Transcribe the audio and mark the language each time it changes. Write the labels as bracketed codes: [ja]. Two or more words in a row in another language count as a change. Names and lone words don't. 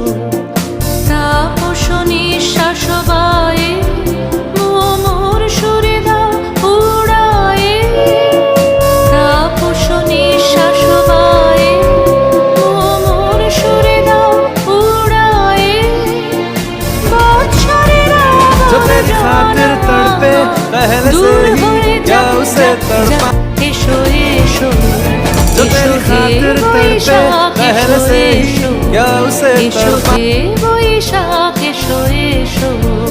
[bn] তাপস নিঃশ্বাস বায়ে মোর সুরে দাও উড়ায়ে, তাপস নিঃশ্বাস বায়ে মোর সুরে দাও উড়ায়ে। [hi] जो तेरी खातिर तड़पे पहले से ही या उसे तड़पा, [bn] এসো এসো [hi] जो तेरी खातिर तड़पे पहले से ही या उसे [bn] एशो [hi] तड़पा। [bn] হে বৈশাখ এসো এসো।